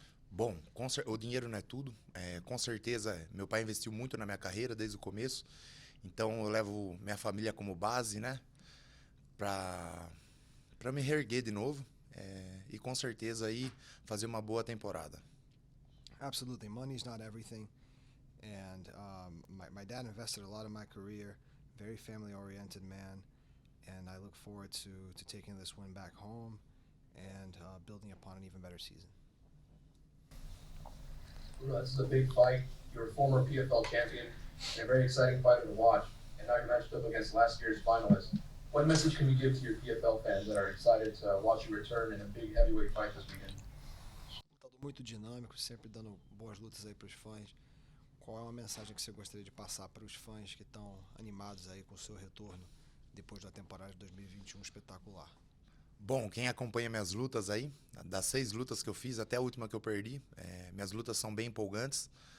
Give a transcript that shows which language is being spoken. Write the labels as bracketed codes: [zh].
[pt] Bom, o dinheiro não é tudo. Com certeza, meu pai investiu muito na minha carreira desde o começo. Então, eu levo minha família como base, né? Para me reerguer de novo. E com certeza aí fazer uma boa temporada. [en] Absolutely. Money's not everything. And my dad invested a lot of my career. Very family-oriented man. And I look forward to taking this win back home and building upon an even better season. Bruno, this is a big fight. You're a former PFL champion and a very exciting fighter to watch. And now you're matched up against last year's finalist. What message can you give to your PFL fans that are excited to watch you return in a big heavyweight fight this weekend? [pt] Lutador muito dinâmico, sempre dando boas lutas aí para os fãs. Qual é uma mensagem que você gostaria de passar para os fãs que estão animados aí com o seu retorno depois da temporada de 2021 espetacular? Bom, quem acompanha minhas lutas aí, das 6 lutas que eu fiz até a última que eu perdi, minhas lutas são bem empolgantes.